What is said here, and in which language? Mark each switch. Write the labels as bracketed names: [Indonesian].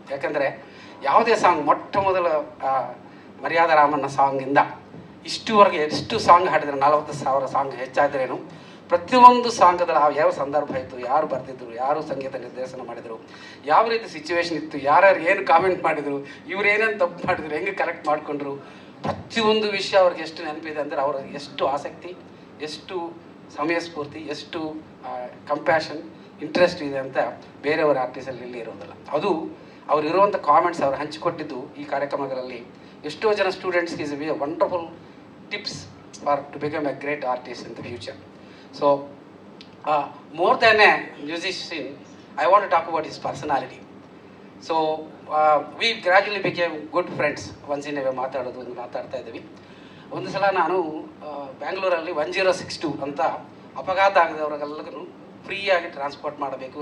[Kannada] ಯಾಕಂದರೆ ಯಾವುದೇ ಸಾಂಗ್, ಮೊಟ್ಟ ಮೊದಲ ಮರ್ಯಾದಾ ರಾಮಣ್ಣ ಸಾಂಗಿಂದ ಇಷ್ಟುವರೆಗೆ ಎಷ್ಟು ಸಾಂಗ್ ಹಾಡಿದ್ರು, 40,000 ಸಾಂಗ್ ಹೆಚ್ಚಾದ್ರೇನು, ಪ್ರತಿಯೊಂದು ಸಾಂಗದಲ್ಲಿ ಯಾವ ಸಂದರ್ಭ ಇತ್ತು, ಯಾರು ಬರೆದಿದ್ರು, ಯಾರು ಸಂಗೀತ ನಿರ್ದೇಶನ ಮಾಡಿದರು, ಯಾವ ರೀತಿ ಸಿಚುವೇಶನ್ ಇತ್ತು, ಯಾರ್ಯಾರು ಏನು ಕಾಮೆಂಟ್ ಮಾಡಿದರು, ಇವ್ರು ಏನೇನು ತಪ್ಪು ಮಾಡಿದ್ರು, ಹೆಂಗೆ ಕರೆಕ್ಟ್ ಮಾಡಿಕೊಂಡ್ರು, ಪ್ರತಿಯೊಂದು ವಿಷಯ ಅವ್ರಿಗೆ ಎಷ್ಟು ನೆನಪಿದೆ ಅಂದರೆ ಅವ್ರ ಎಷ್ಟು ಆಸಕ್ತಿ, ಎಷ್ಟು ಸಮಯ ಸ್ಫೂರ್ತಿ, ಎಷ್ಟು ಕಂಪ್ಯಾಷನ್, ಇಂಟ್ರೆಸ್ಟ್ ಇದೆ ಅಂತ ಬೇರೆಯವರ ಆರ್ಟಿಸ್ಟಲ್ಲಿ ಇಲ್ಲಿ ಇರೋದಿಲ್ಲ. ಅದು ಅವ್ರು ಇರುವಂಥ ಕಾಮೆಂಟ್ಸ್ ಅವ್ರು ಹಂಚಿಕೊಟ್ಟಿದ್ದು ಈ ಕಾರ್ಯಕ್ರಮಗಳಲ್ಲಿ ಎಷ್ಟೋ ಜನ ಸ್ಟೂಡೆಂಟ್ಸ್ಗೆ [English] Is a wonderful tips for to become a great artist in the future. So more than a musician, I want to talk about his personality. So we gradually became good friends. once in a way [Kannada] ಮಾತಾಡ್ತಾ ಇದ್ದೀವಿ. ಒಂದು ಸಲ ನಾನು ಬ್ಯಾಂಗ್ಳೂರಲ್ಲಿ 1062 ಅಂತ ಅಪಘಾತ ಆಗದವ್ರಿಗೆಲ್ಲರಿಗೂ ಫ್ರೀಯಾಗಿ transport ಮಾಡಬೇಕು.